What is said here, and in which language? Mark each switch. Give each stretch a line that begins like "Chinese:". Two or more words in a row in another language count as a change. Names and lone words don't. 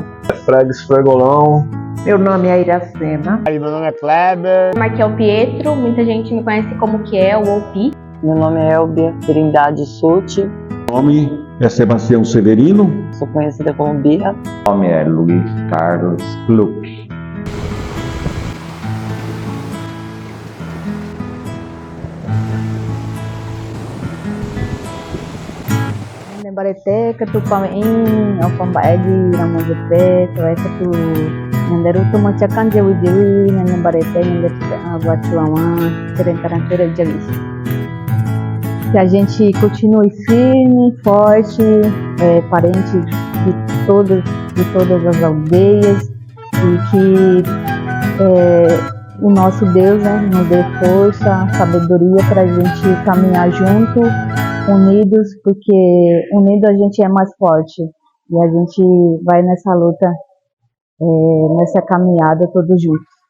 Portuguese: Fregues Fregolão. Meu nome é Iracema. Meu nome é Kleber. Marquiel Pietro, muita gente me conhece como Kiel ou Pi. Meu nome é Elbia Trindade Suti. Meu nome é Sebastião Severino. Sou conhecida como Bia. Meu nome é Luiz Carlos Gluck. Barete tu pamain opam baedi ramo jepre tuaisa tu nandaru tu macakan jawi nan barete nandaru batuama terentaranteira jawi. Que a gente continue firme, forte, parente de todas as aldeias, e que o nosso Deus, né, nos dê força, sabedoria para a gente caminhar junto, unidos, porque unido a gente é mais forte, e a gente vai nessa luta, nessa caminhada todos juntos.